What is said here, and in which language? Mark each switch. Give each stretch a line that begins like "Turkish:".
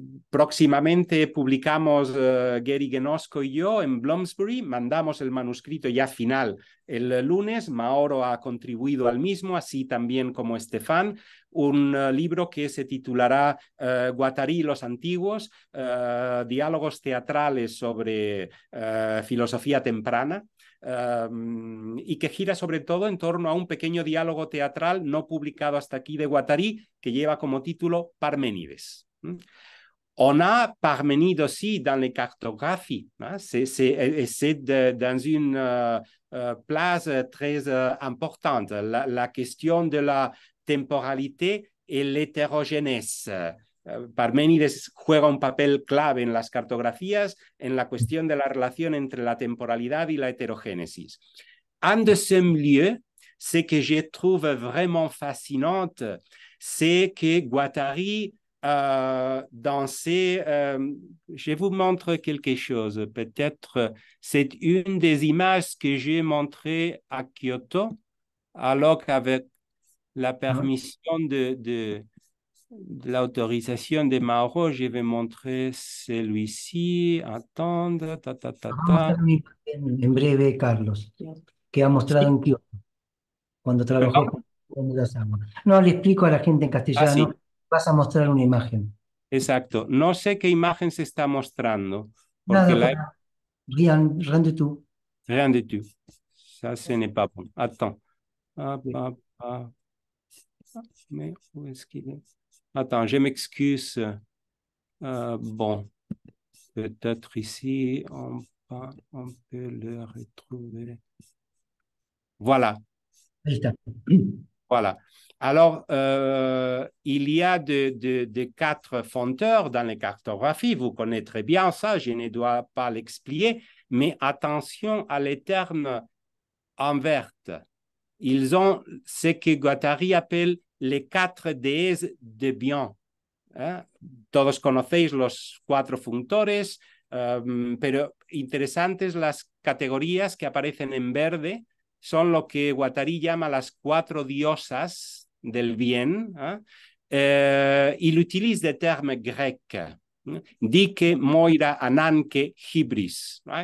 Spanish: Próximamente publicamos Gary Genosco y yo en Bloomsbury, mandamos el manuscrito ya final el lunes, Mauro ha contribuido al mismo, así también como Estefan, un libro que se titulará Guattari y los antiguos, diálogos teatrales sobre filosofía temprana. Y que gira sobre todo en torno a un pequeño diálogo teatral no publicado hasta aquí de Guattari que lleva como título Parménides.
French: On a Parménides aussi dans les cartographies. C'est dans une place très importante. La question de la temporalité et l'hétérogénèse.
Spanish: Parménides juega un papel clave en las cartografías en la cuestión de la relación entre la temporalidad y la heterogénesis.
French: En deuxième lieu, ce que je trouve vraiment fascinante, c'est que Guattari, dans ses... je vous montre quelque chose. Peut-être c'est une des images que j'ai montrées à Kyoto, alors qu'avec la permission de l'autorisation de Mauro, je vais montrer celui-ci. Attendre,
Spanish: Vamos a hacer una imagen en breve, Carlos, que ha mostrado Sí. en Kioto, cuando trabajó ¿Perdón? con Urasawa. No, le explico a la gente en castellano, Sí. vas a mostrar una imagen. Exacto. No sé qué imagen se está mostrando, porque Nada,
French: rien du tout. rien du tout. Ça, ce n'est pas bon. Attends. Hop, hop, hop. Mais où est-ce qu'il est? Attends, je m'excuse. Bon, peut-être ici, on peut le retrouver. Voilà.
Spanish: Ahí está.
French: Voilà. Alors, il y a de 4 fonteurs dans les cartographies. Vous connaissez très bien ça, je ne dois pas l'expliquer, mais attention à les termes en vert. Ils ont ce que Guattari appelle les 4 déesses de bien.
Spanish: Todos conocéis los 4 funtores, pero interesantes las categorías que aparecen en verde son lo que Guattari llama las 4 diosas del bien.
French: Il utilise des termes grecs. Dike, Moira, Ananke, Hybris.